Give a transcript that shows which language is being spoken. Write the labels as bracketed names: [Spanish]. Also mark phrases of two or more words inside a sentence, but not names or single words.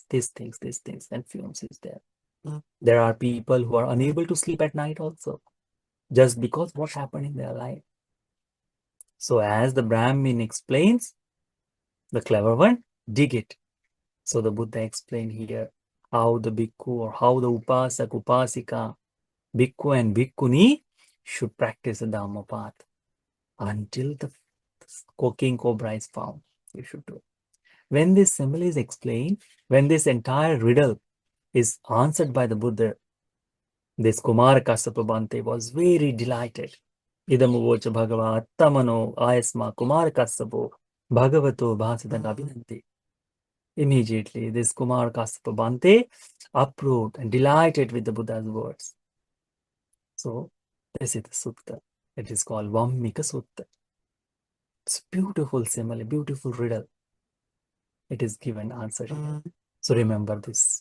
[English] These things, and fumes is there. There are people who are unable to sleep at night also, just because what happened in their life. So as the Brahmin explains, the clever one, dig it. So the Buddha explained here how the bhikkhu or how the [Pali] upasak, upasika, bhikkhu [English] and bhikkhuni should practice the Dhamma path until the king cobra is found. You should do. When this simile is explained, when this entire riddle is answered by the Buddha, this Kumara Kassapa Bhante was very delighted. [Pali] Idamuvocha Bhagava Attamano Ayasma Kumara Kassapo Bhagavato Bhasidang Abhinante. [English] Immediately, this Kumara Kassapa Bhante approved and delighted with the Buddha's words. So, this is the sutta. It is called Vammikasutta. It's beautiful simile, beautiful riddle. It is given answer here. So remember this.